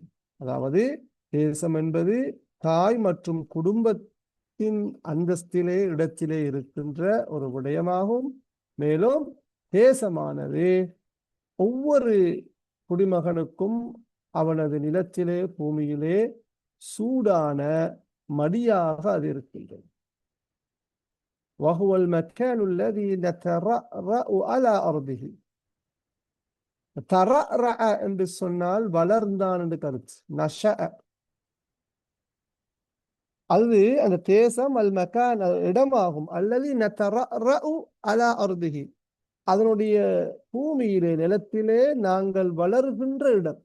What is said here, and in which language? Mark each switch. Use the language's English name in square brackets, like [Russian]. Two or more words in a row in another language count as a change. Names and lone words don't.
[Tamil] அதாவது தேசம் என்பது தாய் மற்றும் குடும்பத்தின் அந்தஸ்திலே இடத்திலே இருக்கின்ற ஒரு விடயமாகும். மேலும் தேசமானது ஒவ்வொரு குடிமகனுக்கும் அவனது நிலத்திலே பூமியிலே சூடான மடியாக அது இருக்கின்றது. [Arabic] وهو المكان الذي نترأرأ على أرضه. [Tamil] தரஅ என்று சொன்னால் வளர்ந்தான் என்று கருத்து. நஷஅ அது அந்த தேசம் [Arabic] المكان [Tamil] இடமாகும். அல்லது [Arabic] نترعرع على أرضه [Tamil] அதனுடைய பூமியிலே நிலத்திலே நாங்கள் வளர்கின்ற இடம்.